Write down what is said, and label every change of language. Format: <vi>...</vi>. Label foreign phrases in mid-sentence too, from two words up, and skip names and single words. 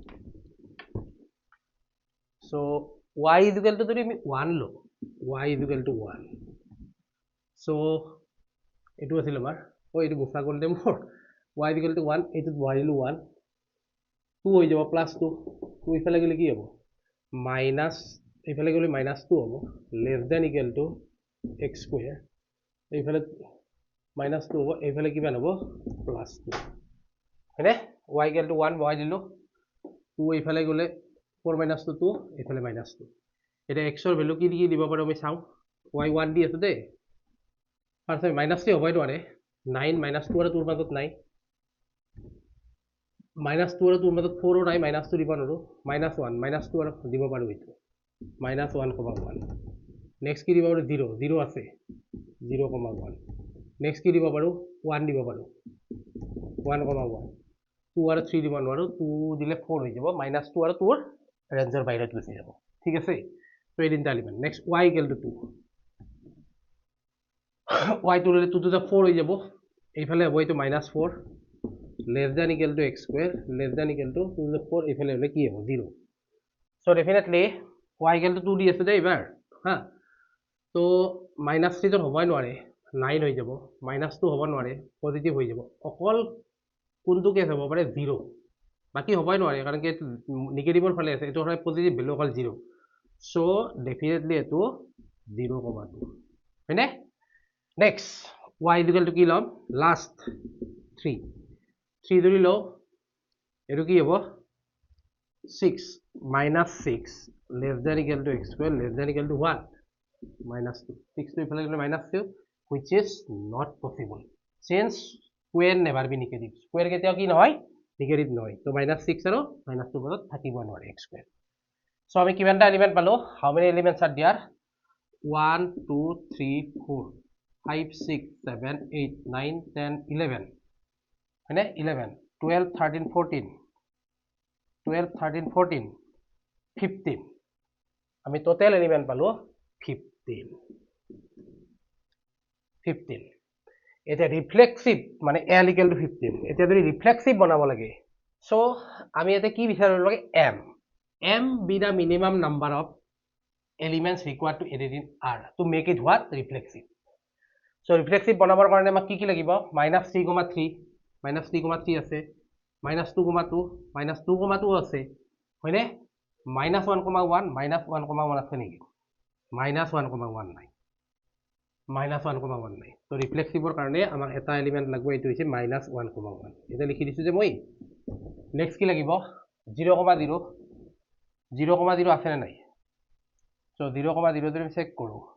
<en>so y is equal to</en> <as>যদি আমি 1 লো</as> <en>y is equal to 1 so</en> <as>এটো আছিল আমাৰ এটো গুছা কৰি দে মোৰ y</as> <en>is equal to 1</en> <as>এটো বহাইলো 1 2 হৈ যাব +2 2 ইফালে গলে কি হ'ব মাইনাস ইফালে গলে -2 হ'ব</as> <en>less than equal to x square</en> <as>ইফালে -2 হ'ব ইফালে কিমান হ'ব +2 হয়নে</as> <en>y equal to 1</en> <as>বহাই দিলো 2 ইফালে গলে 4 - 2 ইফালে -2 এটা x এর ভ্যালু কি কি দিব পাৰো আমি চাও y 1 দি আছে দে ফার্স্ট -3 হবই নোৱাৰে 9 -2 আৰু 2 ৰ মাজত নাই -2 আৰু 2 ৰ মাজত 4 নাই -2 দিব নোৱাৰো -1 -2 আৰু দিব পাৰো এইটো -1, 1 নেক্সট কি দিব পাৰো 0 0 আছে 0, 1 নেক্সট কি দিব পাৰো 1 দিব পাৰো 1, 1 2 আৰু 3 দিব নোৱাৰো 2 দিলে 4 হৈ যাব -2 আৰু 2 ৰ ৰেঞ্জৰ বাহিৰত গুচি যাব ঠিক আছে তো এই তিনটা এলিমেন্ট নেক্সট</as> <en>y equal to 2 y 2 লে 2 to the 4</en> <as>হৈ যাব এইফালে হ'ব এইটো</as> <en>-4 less than equal to x square less than equal to 2 to the 4</en> <as>এইফালে হলে কি হ'ব 0</as> <en>so definitely y equal to 2</en> <as>দি আছে দে এবাৰ হা তো -3 তো হবই নোৱাৰে 9 হৈ যাব -2 হ'ব নোৱাৰে পজিটিভ হৈ যাব অকল কোনটো কেছ হ'ব পাৰে 0 বাকি হবই নোৱাৰে কাৰণ কি নেগেটিভৰ ফালে আছে এটো হয় পজিটিভ ভ্যালু অকল 0</as> <en>so definitely</en> <as>এটো 0, 2 হয়নে</as> <en>next y is equal to</en> <as>কি লম last</as> <en>3</en> <as>ধৰি লও এটো কি হ'ব</as> <en>6 -6 less than equal to x square less than equal to what -2</en> <as>6 to ইফালে গলে -2</as> <en>which is not possible since square never be negative</en> <as>square কেতিয়াও কি নহয় নেগেটিভ নহয় তো -6 আৰু -2 মাজত থাকিব নোৱাৰে</as> <en>x square so</en> <as>আমি কিমানটা এলিমেন্ট পালো</as> <en>how many elements are there</en> <as>1 2 3 4 5 6 7 8 9 10 11 হয়নে 11 12 13 14 12 13 14 15 আমি টোটাল এলিমেন্ট পালো 15 এটা রিফ্লেক্সিভ মানে</as> <en>l equal to 15</en> <as>এটা যদি রিফ্লেক্সিভ বনাব লাগে সো আমি এটা কি বিচাৰিব লাগে</as> <en>m be the minimum number of elements required to edit in R to make it what reflexive so</en> <as>reflexive বনাবৰ কাৰণে আমাক কি লাগিব -3,3 -3,3 আছে -2,2 -2,2 আছে হয়নে -1,1 -1,1 আছে নেকি -1,1 নাই -1,1 নাই তো রিফ্লেক্সিভৰ কাৰণে আমাক এটা এলিমেন্ট লাগিব এইটো হৈছে -1,1 এটা লিখি দিছো যে মই নেক্সট কি লাগিব 0,0 0,0 আছে না নাই so 0,0 যদি চেক কৰো</as>